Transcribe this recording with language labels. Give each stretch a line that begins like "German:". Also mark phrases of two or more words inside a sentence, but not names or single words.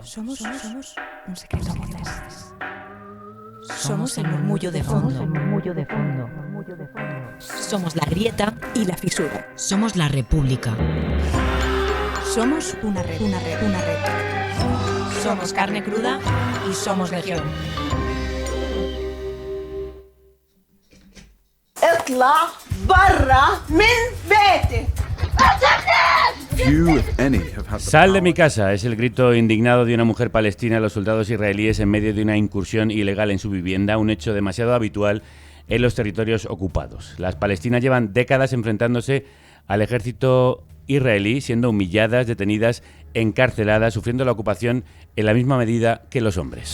Spanish: Somos un secreto a voces. Somos el murmullo de fondo. Somos la grieta y la fisura. Somos la república. Somos una red. Somos carne cruda y somos legión.
Arabic: اطلع برا من بيتي.
Spanish: Sal de mi casa, es el grito indignado de una mujer palestina a los soldados israelíes en medio de una incursión ilegal en su vivienda, un hecho demasiado habitual en los territorios ocupados. Las palestinas llevan décadas enfrentándose al ejército israelí, siendo humilladas, detenidas, encarceladas, sufriendo la ocupación en la misma medida que los hombres.